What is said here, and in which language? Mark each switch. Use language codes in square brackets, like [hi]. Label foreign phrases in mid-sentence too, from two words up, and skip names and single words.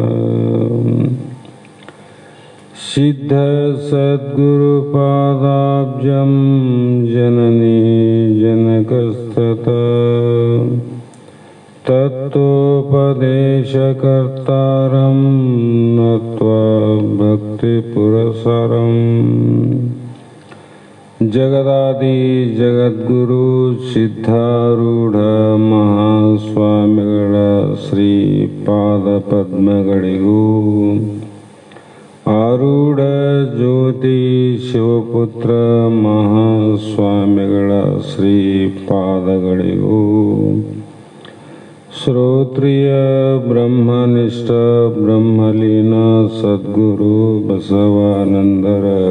[sa] सिद्ध सद्गुरुपादाब्जं जननी जनकस्ततः तत्त्वोपदेशकर्तारं नत्वा भक्तिपुरःसरं जगदादि जगद्गुरु [kn] ಸಿದ್ಧಾರೂಢ ಮಹಾಸ್ವಾಮಿಗಳ ಶ್ರೀಪಾದ ಪದ್ಮಗಳಿಗೂ ಆರೂಢ ಜ್ಯೋತಿ ಶಿವಪುತ್ರ ಮಹಾಸ್ವಾಮಿಗಳ ಶ್ರೀಪಾದಗಳಿಗೂ ಶ್ರೋತ್ರಿಯ ಬ್ರಹ್ಮನಿಷ್ಠ ಬ್ರಹ್ಮಲೀನ ಸದ್ಗುರು ಬಸವಾನಂದರ